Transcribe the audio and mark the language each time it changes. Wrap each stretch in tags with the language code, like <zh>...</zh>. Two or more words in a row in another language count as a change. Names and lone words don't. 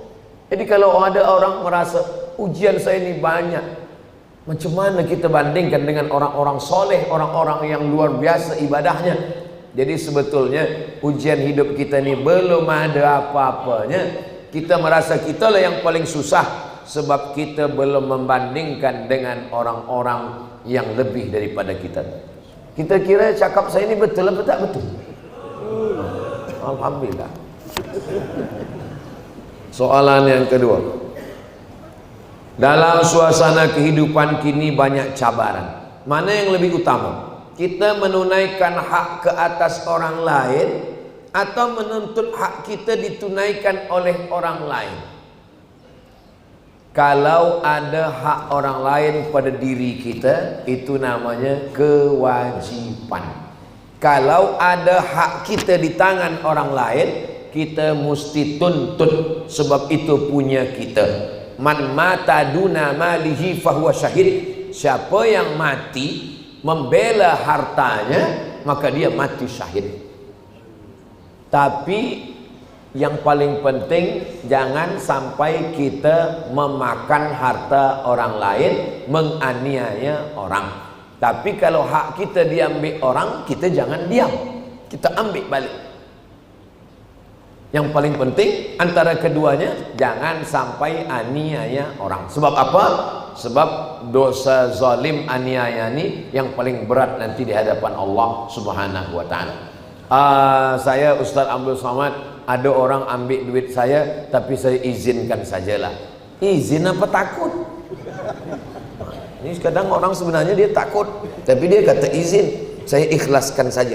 <ms>Jadi kalau ada orang merasa ujian saya ini banyak, macam mana kita bandingkan dengan orang-orang soleh, orang-orang yang luar biasa ibadahnya? Jadi sebetulnya ujian hidup kita ini belum ada apa-apanya. Kita merasa kita lah yang paling susah, sebab kita belum membandingkan dengan orang-orang yang lebih daripada kita. Kita kira cakap saya ini betul apa tak betul? Alhamdulillah. Soalan yang kedua, dalam suasana kehidupan kini banyak cabaran. Mana yang lebih utama? Kita menunaikan hak ke atas orang lain, atau menuntut hak kita ditunaikan oleh orang lain? Kalau ada hak orang lain pada diri kita, itu namanya kewajiban. Kalau ada hak kita di tangan orang lain, kita mesti tuntut, sebab itu punya kita.</ms> <ar>من مات دون ماله فهو شهيد.</ar> <ms>Siapa yang mati membela hartanya, maka dia mati syahid. Tapi yang paling penting, jangan sampai kita memakan harta orang lain, menganiaya orang. Tapi kalau hak kita diambil orang, kita jangan diam, kita ambil balik. Yang paling penting antara keduanya, jangan sampai aniaya orang. Sebab apa? Sebab dosa zalim aniaya ini yang paling berat nanti di hadapan Allah</ms> <ar>سبحانه وتعالى.</ar> <ms>Saya Ustaz Abdul Somad, ada orang ambil duit saya tapi saya izinkan sajalah. Izin apa takut? Ini kadang orang sebenarnya dia takut, tapi dia kata izin, saya ikhlaskan saja.</ms>